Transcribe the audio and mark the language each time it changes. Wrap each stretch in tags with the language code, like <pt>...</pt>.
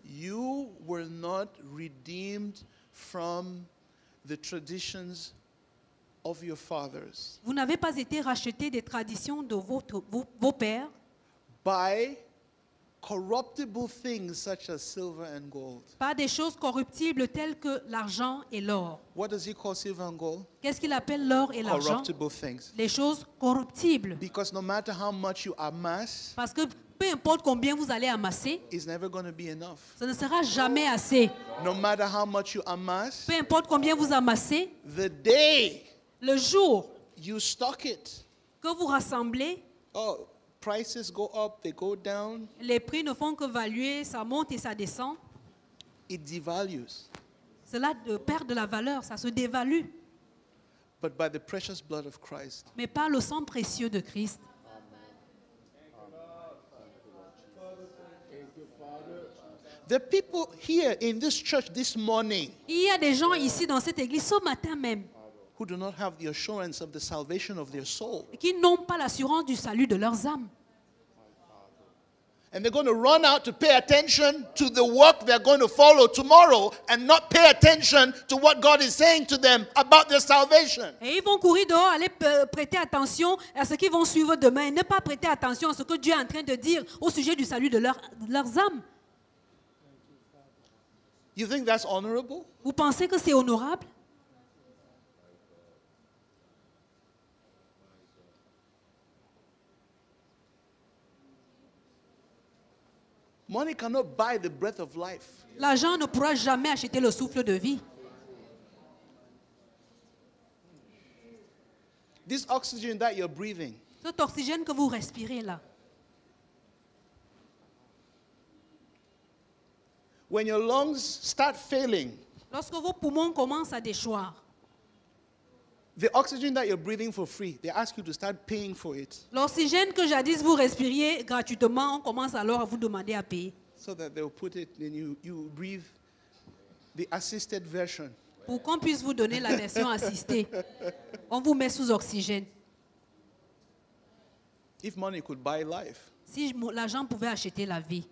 <en>you were not redeemed from the traditions of your fathers</en> <fr>vous n'avez pas été racheté des traditions de vos pères</fr> <en>by corruptible things such as silver and gold.</en> <fr>par des choses corruptibles telles que l'argent et l'or.</fr> <en>What does he call silver and gold?</en> <fr>Qu'est-ce qu'il appelle l'or et l'argent?</fr> <en>Corruptible things.</en> <fr>Les choses corruptibles.</fr> <en>Because no matter how much you amass,</en> <fr>Parce que peu importe combien vous allez amasser,</fr> <en>it's never going to be enough.</en> <fr>ce ne sera jamais assez.</fr> <en>No matter how much you amass,</en> <fr>Peu importe combien vous amassez,</fr> <en>the day</en> <fr>le jour</fr> <en>you stock it,</en> <fr>que vous rassemblez,</fr> <en>oh, prices go up, they go down,</en> <fr>les prix ne font que valuer, ça monte et ça descend.</fr> <en>it devalues.</en> <fr>Cela perd de la valeur, ça se dévalue.</fr> <en>But by the precious blood of Christ,</en> <fr>Mais par le sang précieux de Christ,</fr> <en>the people here in this church this morning</en> <fr>il y a des gens ici dans cette église ce matin même</fr> <en>who do not have the assurance of the salvation of their soul.</en> <fr>qui n'ont pas l'assurance du salut de leurs âmes.</fr> <en>And they're going to run out to pay attention to the work they're going to follow tomorrow and not pay attention to what God is saying to them about their salvation.</en> <fr>Et ils vont courir dehors, aller prêter attention à ce qu'ils vont suivre demain et ne pas prêter attention à ce que Dieu est en train de dire au sujet du salut de leurs âmes.</fr> <en>You think that's honorable?</en> <fr>Vous pensez que c'est honorable?</fr> <en>Money cannot buy the breath of life.</en> <fr>L'argent ne pourra jamais acheter le souffle de vie.</fr> <en>This oxygen that you're breathing,</en> <fr>Cet oxygène que vous respirez là,</fr> <en>when your lungs start failing,</en> <fr>lorsque vos poumons commencent à déchoir,</fr> <en>the oxygen that you're breathing for free, they ask you to start paying for it</en> <fr>l'oxygène que jadis vous respiriez gratuitement, on commence alors à vous demander à payer</fr> <en>so that they'll put it and you breathe the assisted version.</en> <fr>pour qu'on puisse vous donner la version assistée. On vous met sous oxygène.</fr> <en>If money could buy life,</en> <fr>Si l'argent pouvait acheter la vie,</fr>